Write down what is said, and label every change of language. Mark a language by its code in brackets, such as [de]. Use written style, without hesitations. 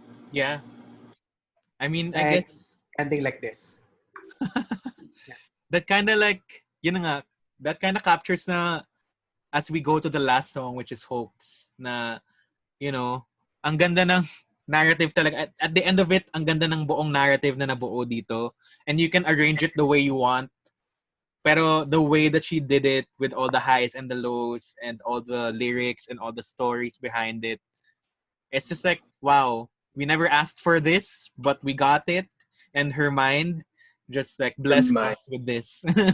[en] Yeah. I mean, I Like, guess ending like this. that kind of like, that kind of captures na as we go to the last song, which is Hoax, na, [tl] ang ganda ng narrative talaga. [en] At the end of it, [tl] ang ganda ng buong narrative na nabuo dito. [en] And you can arrange it the way you want. Pero the way that she did it with all the highs and the lows and all the lyrics and all the stories behind it, it's just like, wow, we never asked for this, but we got it. And her mind just like blessed us with this.